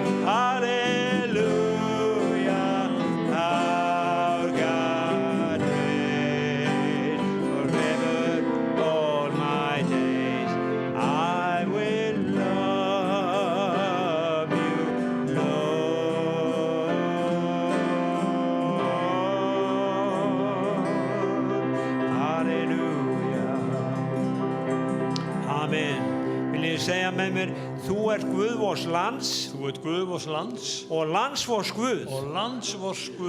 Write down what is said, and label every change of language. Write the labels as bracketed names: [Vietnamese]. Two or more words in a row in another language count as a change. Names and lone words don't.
[English] Hallelujah, our God reigns. Forever all my days I will love you, Lord. Hallelujah. Amen. [Icelandic] Vil ég segja með mér, þú ert Guð vors lands Þú ert Guð vors lands og lands vors Guð og lands vors Guð